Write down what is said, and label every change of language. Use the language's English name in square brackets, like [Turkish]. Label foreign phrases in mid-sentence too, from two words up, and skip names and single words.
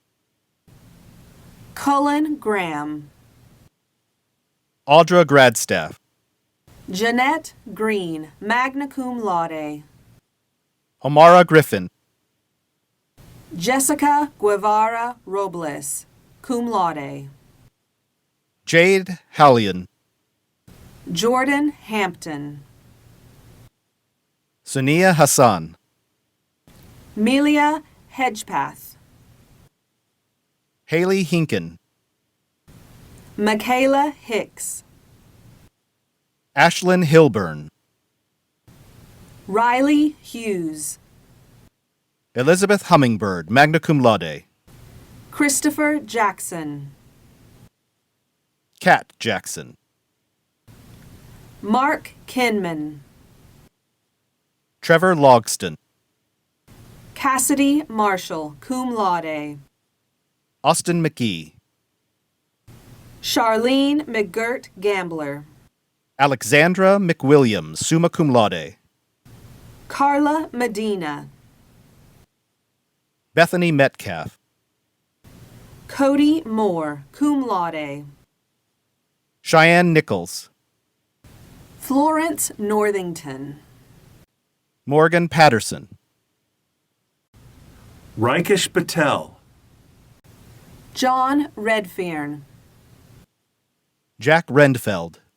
[English] Cullen Graham. Audra Gradstaff. Jeanette Green, [Latin] magna cum laude. [English] Omara Griffin. Jessica Guevara Robles, [Latin] cum laude. [English] Jade Hallion. Jordan Hampton. Sunia Hassan. Melia Hedgepath. Haley Hinken. Michaela Hicks. Ashlyn Hilburn. Riley Hughes. Elizabeth Hummingbird, [Latin] magna cum laude. [English] Christopher Jackson. Kat Jackson. Mark Kinman. Trevor Logston. Cassidy Marshall, [Latin] cum laude. [English] Austin McGee. Charlene McGirt Gambler. Alexandra McWilliams, [Latin] summa cum laude. [English] Carla Medina. Bethany Metcalf. Cody Moore, [Latin] cum laude. [English] Cheyenne Nichols. Florence Northington. Morgan Patterson. Raikesh Patel. John Redfern. Jack Rendfeld.